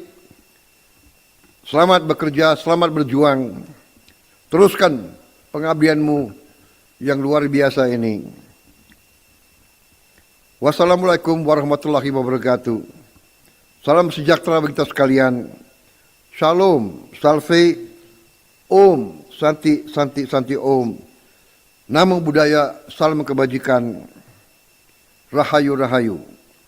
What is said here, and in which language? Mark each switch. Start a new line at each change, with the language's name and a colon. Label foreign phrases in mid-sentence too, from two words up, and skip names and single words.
Indonesian: Selamat bekerja, selamat berjuang. Teruskan pengabdianmu yang luar biasa ini.
Arabic: والسلام عليكم ورحمة الله وبركاته.
Indonesian: Salam sejahtera bagi kita sekalian. Shalom,
Sanskrit: salve, om, santi, santi, santi, om.
Pali: Namo Buddhaya,
Indonesian: salam kebajikan. Rahayu, rahayu.